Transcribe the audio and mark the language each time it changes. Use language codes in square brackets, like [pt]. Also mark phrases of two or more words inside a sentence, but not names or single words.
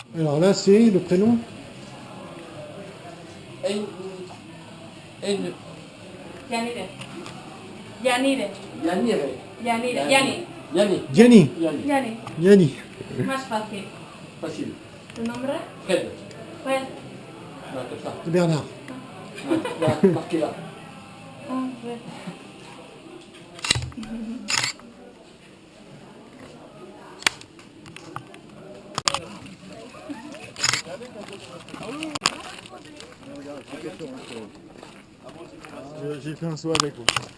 [fr] Alors là, c'est le prénom. En Yanire. Yanire. Yanire. Yanire. Yani. Yani. Gianni. Yani. Yani. Gianni. [es] Más fácil. [fr] Facile. [es] ¿Tu nombre? Fred. Pues. [fr] Là, comme ça. Bernard. Là, marqué là. [es] Ah, pues. [fr] J'ai fait un saut avec vous.